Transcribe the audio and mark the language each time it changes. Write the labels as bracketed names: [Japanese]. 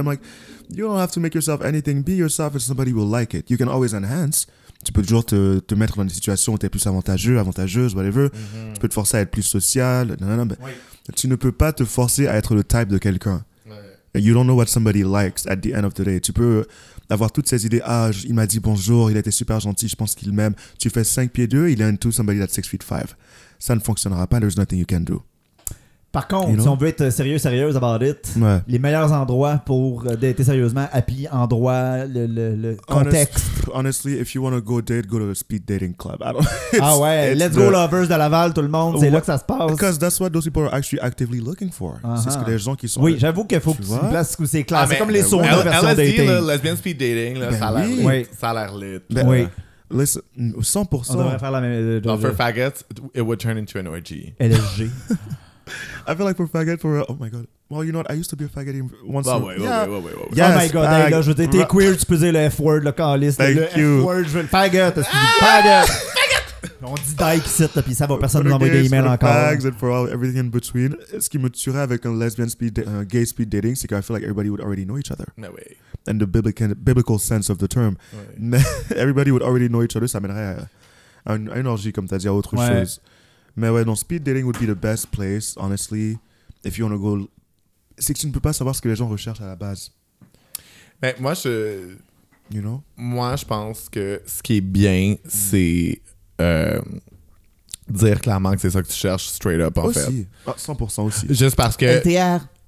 [English] I'm like, you don't have to make yourself anything, be yourself and somebody will like it. You can always enhance. [French] Tu peux toujours te mettre dans des situations où t'es plus avantageux, avantageuse, [English] whatever. [French] Mm-hmm. Tu peux te forcer à être plus social. Nanana, mais oui. Tu ne peux pas te forcer à être le type de quelqu'un. Oui. [English] You don't know what somebody likes at the end of the day. [French] Tu peux avoir toutes ces idées. Ah, il m'a dit bonjour, il a été super gentil, je pense qu'il m'aime. Tu fais 5 pieds 2, il est [English] into somebody that's 6 feet 5. [French] Ça ne fonctionnera pas, [English] there's nothing you can do. [French] Par contre, [English] you know? [French] Si on veut être sérieux, sérieuse [English] about it, [French] ouais. Les meilleurs endroits pour dater sérieusement, happy, endroit, le contexte. [English] Honestly, if you want to go to a speed dating club. [French] Ah ouais, [English] let's go lovers [French] de Laval, tout le monde, c'est là que ça se passe. [English] Because that's what those people are actually actively looking for. [French] Uh-huh. C'est ce que les gens qui sont... Oui, j'avoue qu'il faut que tu places où c'est classe. Ah, c'est comme les sauna version [English] dating. [French] LSD, le [English] lesbian speed dating, [French] là, ben ça a l'air lit. Oui. Ça a l'air lit. Ben, oui. [English] Listen, 100%. [French] On devrait faire la même... [English] Non, for faggots, it would turn into an orgy. LSG. I feel like for faggot for oh my god. Well, you know what? I used to be a faggot once. Wait. Yes, oh my god, hey, [French] là, t'es queer, tu peux dire le [English] F word, [French] le calliste. [English] Thank you. F word, [French] je veux le faggot. Est-ce que tu dis faggot? [English] Faggot! [French] On dit dyke site, là, pis ça va, personne nous envoie des emails encore. [English] Fags and for all, everything in between. [French] Ce qui me tuerait avec un lesbian speed, gay speed dating, c'est que [English] I feel like everybody would already know each other. No way. And the biblical sense of the term. Ouais. Everybody would already know each other, [French] ça mènerait à une orgie, comme t'as dit, à autre chose. Mais ouais, non, [English] speed dating would be the best place, honestly, if you want to go... [French] C'est que tu ne peux pas savoir ce que les gens recherchent à la base. Mais moi, je... [English] You know? [French] Moi, je pense que ce qui est bien, c'est dire clairement que c'est ça que tu cherches [English] straight up, [French] en aussi. Fait. Aussi. Ah, 100% aussi. Juste parce que... [English] LTR.